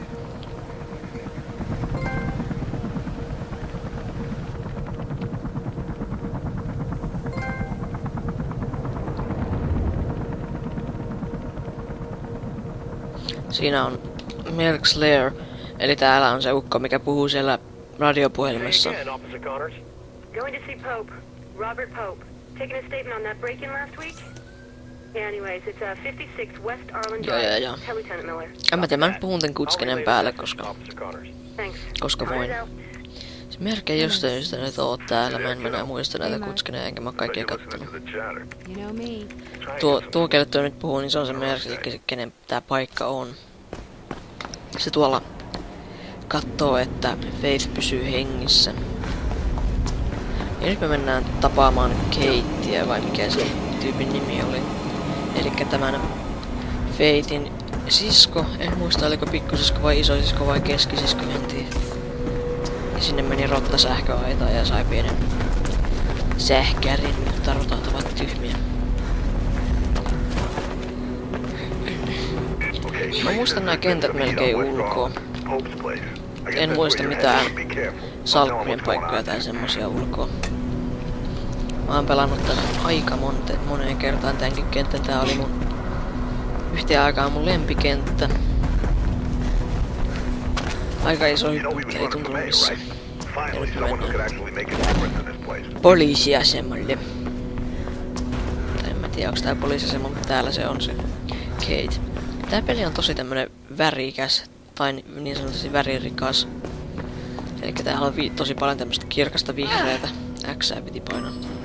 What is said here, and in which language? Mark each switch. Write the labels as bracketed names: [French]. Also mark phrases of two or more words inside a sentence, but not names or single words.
[Finnish] Siinä on Merck's Lair, eli täällä on se ukko, mikä puhuu siellä radiopuhelimessa. [English] Officer Connors. Going to see Pope. Robert Pope. Taking a statement on that break-in last week? Yeah, anyways, it's 56 West Arlen Drive. [Finnish] Joo. [English] Tell Lieutenant Miller. [Finnish] En mä tiedä, mä nyt puhun tän kutskeneen päälle, koska [English] Thanks. [Finnish] voin. [English] Eyes out. [Finnish] Se Merkki ei jostain syystä nyt oo täällä, mä en enää muista näitä kutskeneja, enkä mä oo kaikkia [English] Listening [Finnish] kattonut. [English] to the chatter. You know me. [Finnish] Tuo kelle toi nyt puhuu, niin se on se Merkki, eli kenen tää paikka on. Se tuolla kattoo, että Faith pysyy hengissä. Ja nyt me mennään tapaamaan Katea, vai mikä se tyypin nimi oli. Elikkä tämän Faithin sisko, en muista oliko pikkusisko vai isosisko vai keskisisko, en tiedä. Ja sinne meni rotta sähköaitaan ja sai pienen sähkärin, mutta rotat ovat tyhmiä. [English] Okay, [Finnish] Mä muistan nää kentät melkein ulkoa. [English] Pope's place. I guess [Finnish] En [English] that's [Finnish] muista [English] where you're [Finnish] mitään [English] headed. Be careful. [Finnish] salkkujen paikkoja tai semmosia ulkoa. Mä oon pelannut tän aika moneen kertaan tämänkin kentän. Tää oli mun yhteen aikaan mun lempikenttä. Aika iso [English] You know we [Finnish] hyppy, [English] was [Finnish] ei [English] running [Finnish] tuntunut [English] from [Finnish] missään. [English] right? Finally, someone who could actually make a difference in this place. [Finnish] Poliisiasemalle. Tai en mä tiedä onks tää poliisiasema, mutta täällä se on se Kate. Tää peli on tosi tämmönen värikäs, tai niin sanotusti väririkas. Elikkä täällä on tosi paljon tämmöstä kirkasta vihreätä. Xää piti painaa.